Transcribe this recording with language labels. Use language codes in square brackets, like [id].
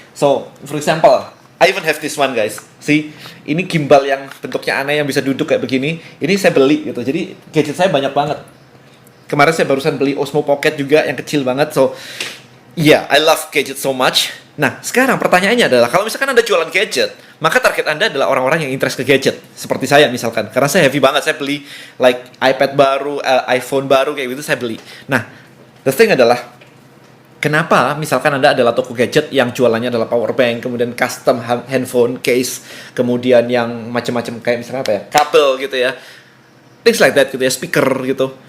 [en] So, for example, I even have this one guys. [id] See, ini gimbal yang bentuknya aneh yang bisa duduk kayak begini. Ini saya beli gitu. Jadi gadget saya banyak banget. Kemarin saya barusan beli Osmo Pocket juga yang kecil banget. [en] So, yeah, I love gadget so much. [id] Nah, sekarang pertanyaannya adalah kalau misalkan Anda jualan gadget, maka target Anda adalah orang-orang yang interest ke gadget. Seperti saya misalkan. Karena saya heavy banget, saya beli like iPad baru, iPhone baru kayak gitu saya beli. Nah, [en] the thing [id] adalah kenapa misalkan Anda adalah toko gadget yang jualannya adalah power bank, kemudian custom handphone case, kemudian yang macam-macam kayak misalnya apa ya, kabel gitu ya, [en] things like that [id] gitu ya, speaker gitu.